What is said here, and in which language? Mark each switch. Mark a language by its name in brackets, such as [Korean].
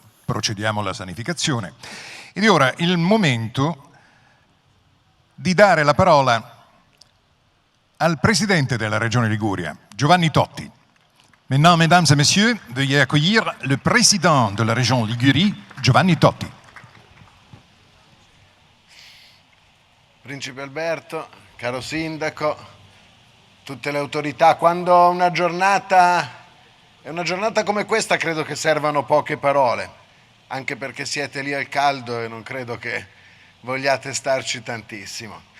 [Italian] Procediamo alla sanificazione. Ed è ora il momento di dare la parola al presidente della Regione Liguria, Giovanni Totti. [French] Maintenant, mesdames et messieurs, veuillez accueillir le président de la région Ligurie, Giovanni Totti. [Italian] Principe Alberto, caro sindaco, tutte le autorità, quando è una giornata come questa credo che servano poche parole, anche perché siete lì al caldo e non credo che vogliate starci tantissimo.